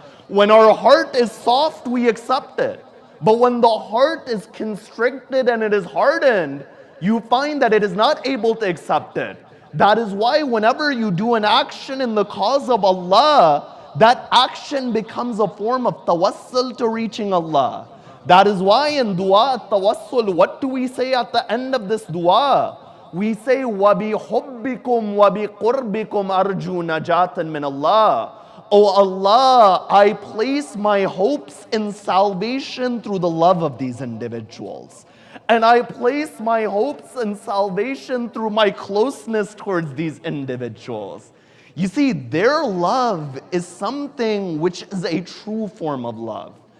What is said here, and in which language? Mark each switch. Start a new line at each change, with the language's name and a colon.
English: When our heart is soft, we accept it. But when the heart is constricted and it is hardened, you find that it is not able to accept it. That is why whenever you do an action in the cause of Allah, that action becomes a form of tawassul to reaching Allah. That is why in dua tawassul, what do we say at the end of this dua? We say,
Arabic: وَبِحُبِّكُمْ وَبِقُرْبِكُمْ أَرْجُو نَجَاةً مِّنَ اللَّهِ.
English: O Allah, I place my hopes in salvation through the love of these individuals. And I place my hopes in salvation through my closeness towards these individuals. You see, their love is something which is a true form of love.